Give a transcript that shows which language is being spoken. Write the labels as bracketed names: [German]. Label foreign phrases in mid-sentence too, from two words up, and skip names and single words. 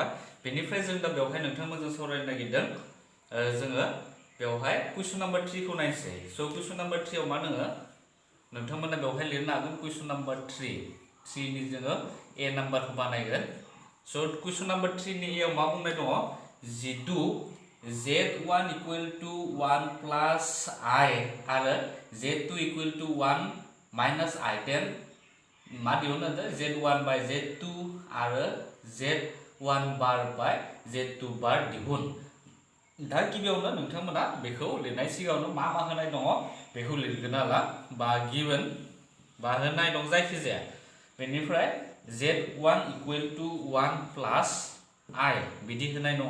[Bodo] बेनिफ्राय जों दा बेवहाय नोंथांमोनजों सावरायनो नागिरदों जोङो बेवहाय [English] question number 3 [Bodo] खौ नायनोसै। सो [English] question number 3 [Bodo] आव मा दङ नोंथांमोना बेवहाय लिरनो हागोन [English] question number 3 [Bodo] नि जोङो ए नाम्बारखौ बानायगोन। सो [English] question number 3 [Bodo] नि ए आव मा बुंनाय दङ जितु [English] z1 equal to 1 plus I [Bodo] आरो [English] z2 equal to 1 minus I then [Bodo] मा दिहुननो [English] z1 by z2 [Bodo] आरो [English] z1 bar by z2 bar [Bodo] दिहुन। दा गिबियावनो नोंथांमोना बेखौ लिरनाय सिगाङावनो मा होनाय दङ बेखौ लिरगोन आला बा गिवन बा होनाय दं जायखि जाया। बेनिफ्राय [English] z1 equal to 1 plus I [Bodo] बिदि होनाय दङ।